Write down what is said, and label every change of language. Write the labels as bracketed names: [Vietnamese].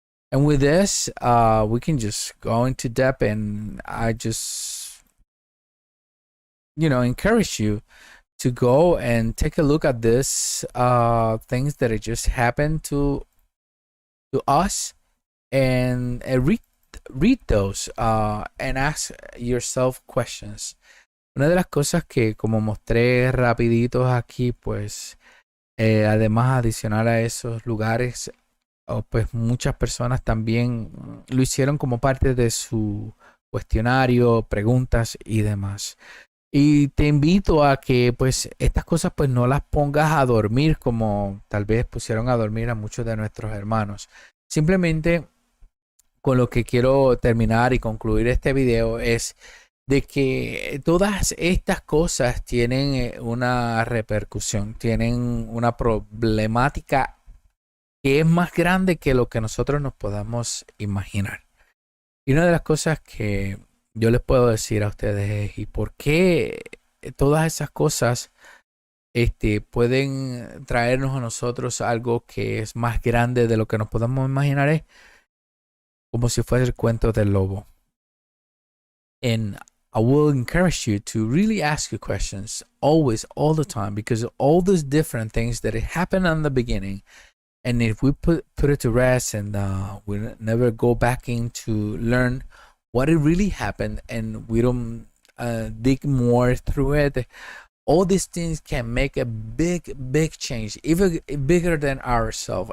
[English] And with this, we can just go into depth, and I just, encourage you to go and take a look at this things that it just happened to us, and read those and ask yourself questions. [Spanish] Una de las cosas que, como mostré rapiditos aquí, pues además adicional a esos lugares, pues muchas personas también lo hicieron como parte de su cuestionario, preguntas y demás. Y te invito a que pues estas cosas pues no las pongas a dormir como tal vez pusieron a dormir a muchos de nuestros hermanos. Simplemente con lo que quiero terminar y concluir este video es de que todas estas cosas tienen una repercusión, tienen una problemática que es más grande que lo que nosotros nos podamos imaginar. Y una de las cosas que yo les puedo decir a ustedes es, ¿y por qué todas esas cosas pueden traernos a nosotros algo que es más grande de lo que nos podamos imaginar? Es como si fuese el cuento del lobo. [English] And I will encourage you to really ask your questions always, all the time, because all those different things that happen in the beginning, And if we put it to rest and we never go back in to learn what it really happened, and we don't dig more through it, all these things can make a big change, even bigger than ourselves.